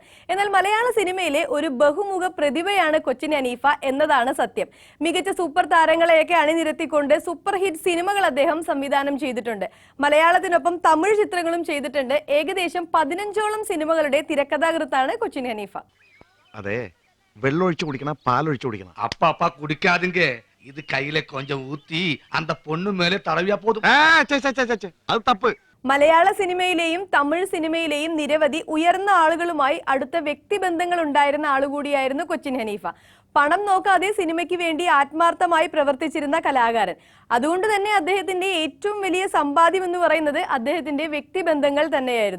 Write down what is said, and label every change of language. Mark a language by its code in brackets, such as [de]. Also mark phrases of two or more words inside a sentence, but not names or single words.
[ml] എന്നാൽ മലയാള സിനിമയിലെ ഒരു ബഹുമുഖ പ്രതിഭയാണ് കൊച്ചിൻ ഹനീഫ എന്നതാണ് സത്യം. മികച്ച സൂപ്പർ താരങ്ങളെയൊക്കെ അണിനിരത്തിക്കൊണ്ട് സൂപ്പർ ഹിറ്റ് സിനിമകൾ അദ്ദേഹം സംവിധാനം ചെയ്തിട്ടുണ്ട്. മലയാളത്തിനൊപ്പം തമിഴ് ചിത്രങ്ങളും ചെയ്തിട്ടുണ്ട്. ഏകദേശം 15ഓളം സിനിമകളുടെ തിരക്കഥാകൃത്താണ് കൊച്ചിൻ ഹനീഫ. അതെ, വെള്ളമൊഴിച്ചു കുടിക്കണം, പാലൊഴിച്ചു കുടിക്കണം. [ta] அப்பா குடிக்காதுங்க. இது கையில கொஞ்சம் ஊத்தி அந்த பொண்ணு மேலே தடவியா போதும். [ml] അത് തപ്പ്. മലയാള സിനിമയിലെയും തമിഴ് സിനിമയിലെയും നിരവധി ഉയർന്ന ആളുകളുമായി അടുത്ത വ്യക്തിബന്ധങ്ങൾ ഉണ്ടായിരുന്ന ആളുകൂടിയായിരുന്നു കൊച്ചിൻ ഹനീഫ. പണം നോക്കാതെ സിനിമയ്ക്ക് വേണ്ടി ആത്മാർത്ഥമായി പ്രവർത്തിച്ചിരുന്ന കലാകാരൻ. അതുകൊണ്ട് തന്നെ അദ്ദേഹത്തിന്റെ ഏറ്റവും വലിയ സമ്പാദ്യം എന്ന് പറയുന്നത് അദ്ദേഹത്തിന്റെ വ്യക്തിബന്ധങ്ങൾ തന്നെയായിരുന്നു.